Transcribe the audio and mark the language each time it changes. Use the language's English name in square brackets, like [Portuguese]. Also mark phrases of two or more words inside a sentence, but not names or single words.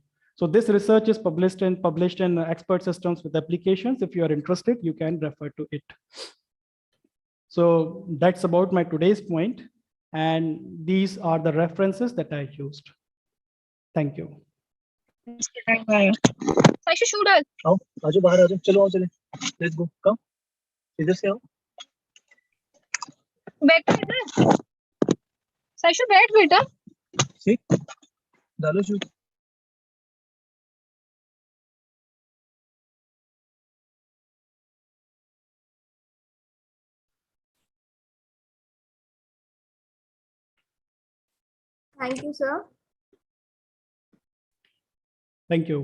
[English] So this research is published in Expert Systems with Applications. If you are interested, you can refer to it. So that's about my today's point. And these are the references that I used. Thank you. Saishu, shoot us. [Hindi] आओ, आजो बाहर आजो, चलो आओ चले. [English] Let's go. Come. [Hindi] इधर से आओ. बैठ बेटा. Saishu, बैठ बेटा. See? डालो shoot. [English] Thank you, sir. Thank you.